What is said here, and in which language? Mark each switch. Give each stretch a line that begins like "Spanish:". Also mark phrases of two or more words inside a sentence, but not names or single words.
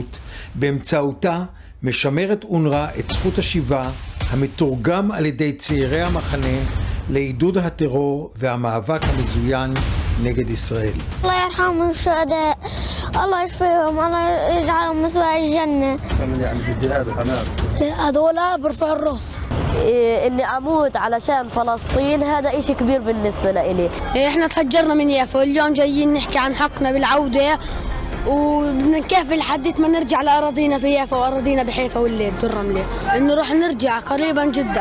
Hebrew: באמצעותה משמרת אונר"א את זכות השיבה המתורגם על ידי צעירי המחנה לעידוד הטרור והמאבק המזוין נגד ישראל.
Arabic: الله يرحم الشهداء، الله يشفيهم، الله يجعلهم مسوى الجنة. من يعني في الجهاد وحماس؟ هذولا برفع الراس. اني اموت علشان فلسطين هذا اشي كبير بالنسبة لإلي. احنا تهجرنا من يافا واليوم جايين نحكي عن حقنا بالعودة وبدنا نكافح لحد ما نرجع لأراضينا في يافا وأراضينا بحيفا والليل والرملة، إنه راح نرجع قريبا جدا.